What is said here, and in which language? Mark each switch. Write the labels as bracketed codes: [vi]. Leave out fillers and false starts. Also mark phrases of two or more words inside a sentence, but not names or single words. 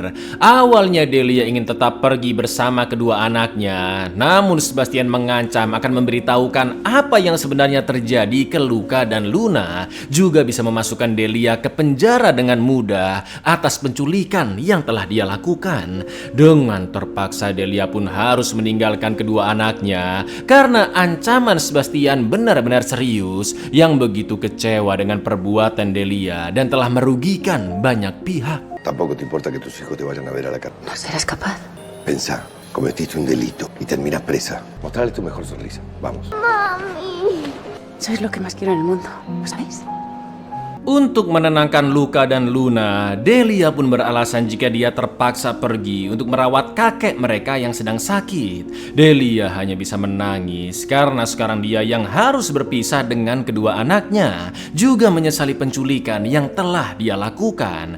[id] Awalnya Delia ingin tetap pergi bersama kedua anaknya, namun Sebastian mengancam akan memberitahukan apa yang sebenarnya terjadi ke Luca dan Luna, juga bisa memasukkan Delia ke penjara dengan mudah atas penculikan yang telah dia lakukan. Dengan terpaksa Delia pun harus meninggalkan kedua anaknya karena ancaman Sebastian benar-benar serius yang begitu kecewa dengan perbuatan Delia dan telah merugikan banyak pihak. [es] Tampoco te importa que tus hijos te vayan a ver a la cárcel. ¿No serás capaz? Pensá, cometiste un delito y terminás presa. Mostrale tu mejor sonrisa. Vamos. Sois lo que más quiero en el mundo, ¿lo sabéis? [id] Untuk menenangkan Luca dan Luna, Delia pun beralasan jika dia terpaksa pergi untuk merawat kakek mereka yang sedang sakit. Delia hanya bisa menangis karena sekarang dia yang harus berpisah dengan kedua anaknya, juga menyesali penculikan yang telah dia lakukan.